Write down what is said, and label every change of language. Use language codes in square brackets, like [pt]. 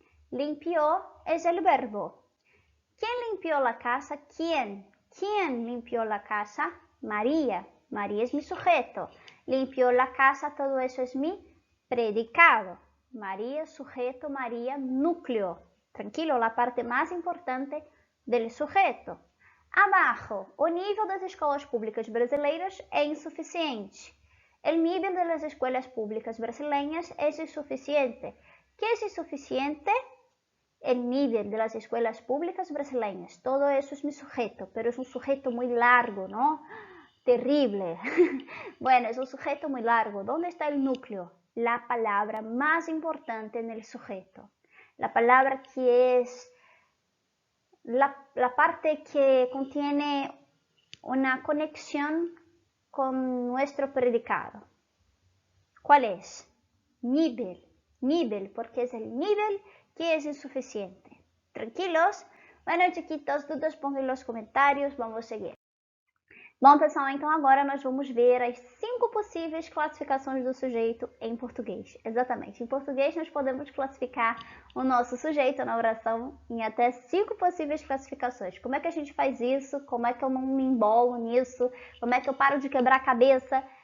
[es] Limpió es el verbo. ¿Quién limpió la casa? ¿Quién? ¿Quién limpió la casa? María. María es mi sujeto. Limpió la casa, todo eso es mi predicado. María, sujeto, María, núcleo. Tranquilo, la parte más importante del sujeto. [pt] Abajo, o nível das escolas públicas brasileiras é insuficiente. [es] El nivel de las escuelas públicas brasileñas es insuficiente. ¿Qué es insuficiente? El nivel de las escuelas públicas brasileñas. Todo eso es mi sujeto, pero es un sujeto muy largo, ¿no? Terrible. Bueno, es un sujeto muy largo. ¿Dónde está el núcleo? La palabra más importante en el sujeto. La palabra que es la parte que contiene una conexión con nuestro predicado. ¿Cuál es? Nivel. Nivel, porque es el nivel que es insuficiente. ¿Tranquilos? Bueno, chiquitos, dudas pongan en los comentários, vamos seguir. [pt] Bom, pessoal, então agora nós vamos ver as 5 possíveis classificações do sujeito em português. Exatamente, em português nós podemos classificar o nosso sujeito na oração em até 5 possíveis classificações. Como é que a gente faz isso? Como é que eu não me embolo nisso? Como é que eu paro de quebrar a cabeça?